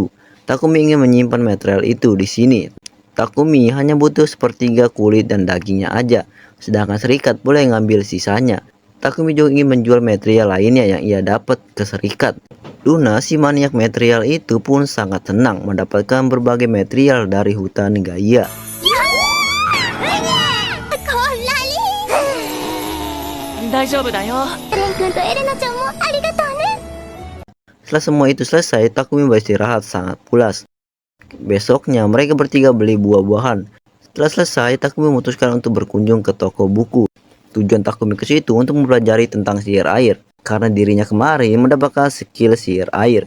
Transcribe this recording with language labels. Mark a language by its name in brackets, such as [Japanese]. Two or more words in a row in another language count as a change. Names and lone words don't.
[Indonesian] Takumi ingin menyimpan material itu di sini. Takumi hanya butuh sepertiga kulit dan dagingnya aja, sedangkan serikat boleh ngambil sisanya. Takumi juga ingin menjual material lainnya yang ia dapat ke serikat. Luna, si maniak material itu pun sangat senang mendapatkan berbagai material dari hutan Gaia. [Japanese] 大丈夫だよ。レン君とエレナちゃんもありがとうね。 [Indonesian] Setelah semua itu selesai, Takumi beristirahat sangat pulas. Besoknya mereka bertiga beli buah-buahan. Setelah selesai, Takumi memutuskan untuk berkunjung ke toko buku. Tujuan Takumi ke situ untuk mempelajari tentang sihir air, karena dirinya kemarin mendapatkan skill sihir air.